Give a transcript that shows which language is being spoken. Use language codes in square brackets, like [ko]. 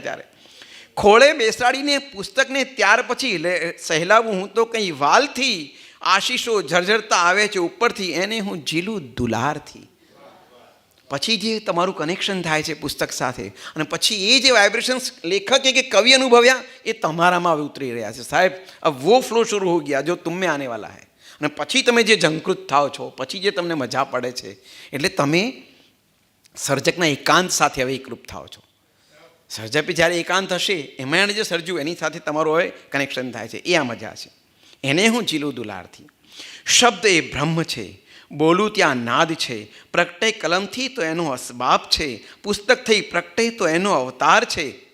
[gu] ત્યારે ખોળે બેસાડીને પુસ્તકને ત્યાર પછી સહેલાવું હું તો કંઈ વાલથી, આશીષો ઝરઝરતા આવે છે ઉપરથી, એને હું ઝીલું દુલારથી. પછી જે તમારું કનેક્શન થાય છે પુસ્તક સાથે, અને પછી એ જે વાઇબ્રેશન્સ લેખકે કે કવિ અનુભવ્યા એ તમારામાં હવે ઉતરી રહ્યા છે. [hi] સાહેબ, अब वो फ्लो शुरू हो गया जो तुम में आने वाला है. [gu] અને પછી તમે જે ઝંકૃત થાઓ છો, પછી જે તમને મજા પડે છે, એટલે તમે સર્જકના એકાંત સાથે હવે એકરૂપ થાઓ છો. સર્જકે જ્યારે એકાંત હશે એમાં એને જે સર્જ્યું એની સાથે તમારું હવે કનેક્શન થાય છે. એ આ મજા છે. એને હું ઝીલું દુલારથી. શબ્દ એ બ્રહ્મ છે, બોલું ત્યાં નાદ છે, પ્રગટે કલમથી તો એનો અસબાબ છે, પુસ્તક થઈ પ્રગટે તો એનો અવતાર છે.